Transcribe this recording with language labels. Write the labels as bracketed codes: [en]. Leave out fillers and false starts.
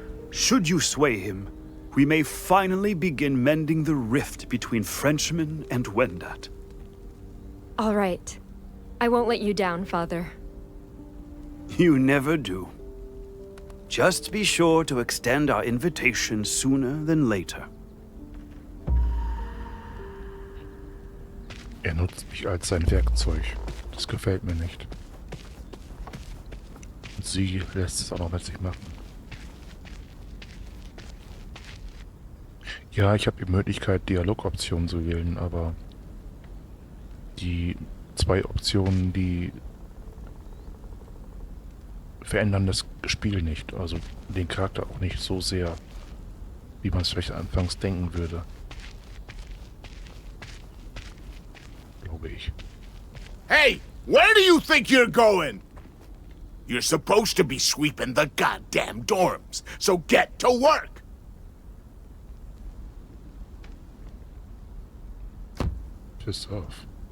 [en] Should you sway him, we may finally begin mending the rift between Frenchmen and Wendat. All right. I won't let you down, Father. You never do. Just be sure to extend our invitation sooner than later. [de] Er nutzt mich als sein Werkzeug. Das gefällt mir nicht. Und sie lässt es auch noch mit sich machen. Ja, ich habe die Möglichkeit, Dialogoptionen zu wählen, aber die 2 Optionen, die verändern das Spiel nicht. Also den Charakter auch nicht so sehr, wie man es vielleicht anfangs denken würde. Glaube ich. [en] Hey, where do you think you're going? You're supposed to be sweeping the goddamn dorms, so get to work! Piss off.